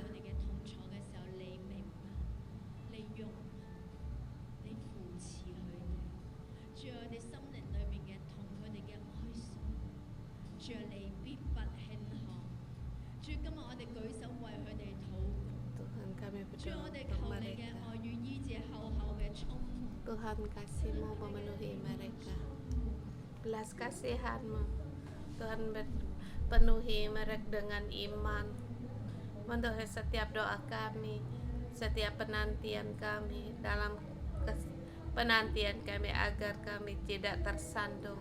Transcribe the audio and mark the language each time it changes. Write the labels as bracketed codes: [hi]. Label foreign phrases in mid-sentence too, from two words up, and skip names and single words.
[yue] 我哋嘅痛楚嘅時候，你明白，你用，你扶持佢哋。主啊，我哋心靈裏面嘅痛，佢哋嘅哀傷，主啊，你必不輕看。主，今日我哋舉手為佢哋禱告。 [id] Tuhan kami [yue] 主， [id] berdoa [yue] 我哋 [id] untuk [yue] 求你嘅 [id] mereka. [yue] 愛與醫治厚厚嘅充滿。 [id] Tuhan kasih-Mu memenuhi mereka. Belas kasihan-Mu Tuhan penuhi mereka dengan iman. Memenuhi setiap doa kami, setiap penantian kami, dalam penantian kami agar kami tidak tersandung.